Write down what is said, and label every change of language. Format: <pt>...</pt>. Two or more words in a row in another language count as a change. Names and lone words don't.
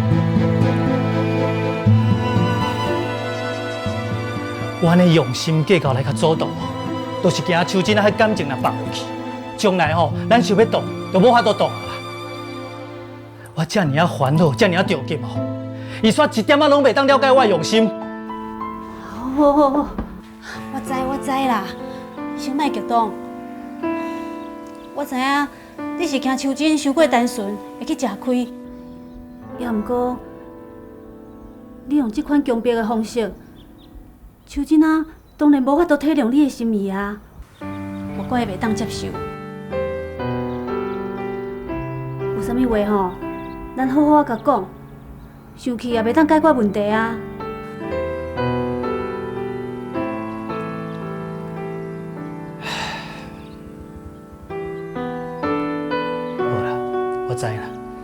<nan>我安尼用心计较来较主动，都是惊秋真啊迄感情若放落去，将来吼咱想要动就无法度动啊。我遮尔啊烦恼，遮尔啊着急哦，伊煞一点仔拢袂当了解我的用心。好，我知啦，先莫激动。我知影你是惊秋真伤过单纯，会去吃亏。也毋过，你用这款强迫的方式，秋真啊，当然无法度体谅你的心意啊，我阁会袂当接受。有啥物话吼？咱好好甲讲，生气也袂当解决问题啊。好啦，我知啦。</nan>